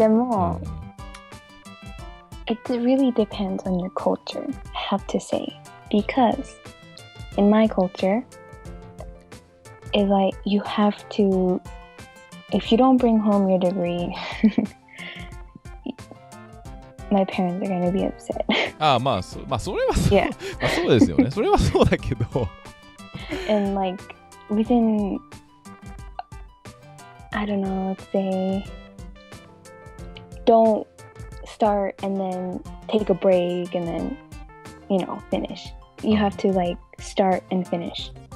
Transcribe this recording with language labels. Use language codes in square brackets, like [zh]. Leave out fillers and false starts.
[en] でも、it really depends on your culture, I have to say. Because in my culture, it's like you have to, if you don't bring home your degree, my parents are going to be upset. [ja] まあそれはそう、まあそうですよね。それはそうだけど。 [en] And like within, I don't know, let's say, don't start and then take a break and then, finish. You have to like start and finish.